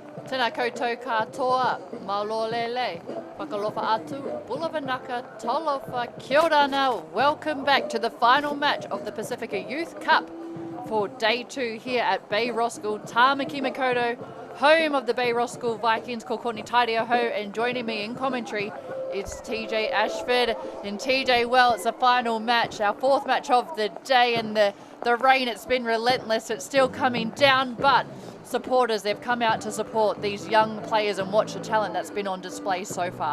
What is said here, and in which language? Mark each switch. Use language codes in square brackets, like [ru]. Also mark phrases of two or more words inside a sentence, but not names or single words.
[mi] Tēnā koutou katoa, maulolele, [niu] whakalofa atu, [mi] bulavanaka, talofa, kia ora ana. [en] Welcome back to the final match of the Pasifika Youth Cup for day 2 here at Bay Roskill, Tāmaki Makaurau, home of the Bay Roskill Vikings, ko Courtney Tairioho, and joining me in commentary is TJ Ashford. And TJ, well, it's the final match, our 4th match of the day, and the rain, it's been relentless, it's still coming down, but supporters, they've come out to support these young players and watch the talent that's been on display so far.